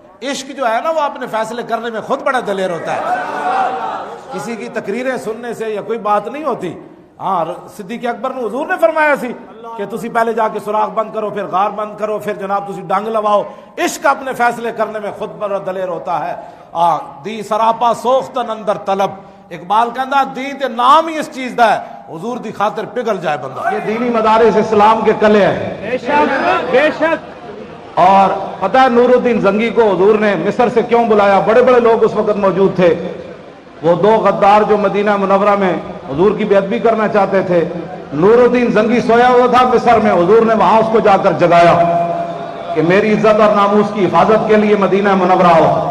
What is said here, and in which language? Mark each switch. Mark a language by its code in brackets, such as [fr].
[ur] عشق جو ہے نا وہ اپنے فیصلے کرنے میں خود بڑا دلیر ہوتا ہے، کسی کی تقریریں سننے سے یا کوئی بات نہیں ہوتی. [pa] ہاں صدیق اکبر نے حضور نے فرمایا سی کہ تسی پہلے جا کے سوراخ بند کرو، پھر غار بند کرو، پھر جناب تسی ڈانگ لواؤ. [ur] عشق اپنے فیصلے کرنے میں خود بڑا دلیر ہوتا ہے. [fa] دی سراپا سوختن اندر طلب، [pa] اقبال کہندا دین تے نام ہی اس چیز دا ہے حضور دی خاطر پگھل جائے بندہ. [ur] یہ دینی مدارس اسلام کے کلے ہیں بے شک بے شک. اور پتہ ہے نور الدین زنگی کو حضور نے مصر سے کیوں بلایا؟ بڑے بڑے لوگ اس وقت موجود تھے. وہ دو غدار جو مدینہ منورہ میں حضور کی بے ادبی کرنا چاہتے تھے. نور الدین زنگی سویا ہوا تھا مصر میں، حضور نے وہاں اس کو جا کر جگایا کہ میری عزت اور ناموس کی حفاظت کے لیے مدینہ منورہ ہو.